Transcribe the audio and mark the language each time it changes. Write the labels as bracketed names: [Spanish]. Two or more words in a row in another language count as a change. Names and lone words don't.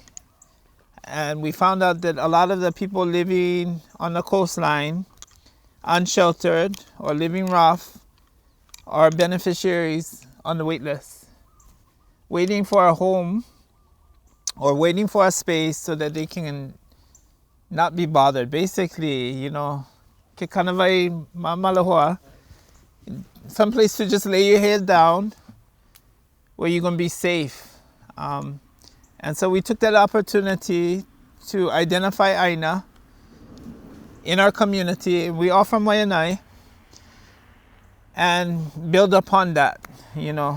[English] And we found out that a lot of the people living on the coastline, unsheltered or living rough, are beneficiaries on the wait list, waiting for a home or waiting for a space so that they can not be bothered. Basically, you know, [Hawaiian] ke kanawai maloha, [English] some place to just lay your head down where you're going to be safe. And so we took that opportunity to identify ʻāina in our community. We are from Waiʻanae, and build upon that, you know.